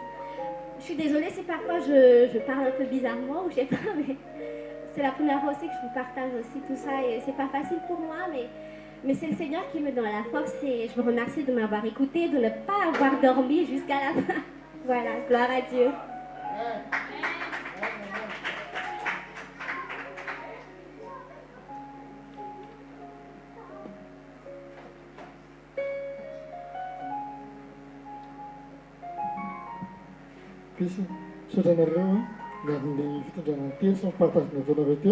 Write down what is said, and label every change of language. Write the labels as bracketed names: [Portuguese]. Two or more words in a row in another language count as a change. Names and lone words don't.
[French] Je suis désolée si parfois je parle un peu bizarrement ou je sais pas, mais c'est la première fois aussi que je vous partage aussi tout ça et c'est pas facile pour moi, mais c'est le Seigneur qui me donne la force et je vous remercie de m'avoir écouté, de ne pas avoir dormi jusqu'à la fin. Voilà, gloire à Dieu. [Malagasy] Pisy, sotranareo ny fitondranany teny sy mipartazy nataonareo teo.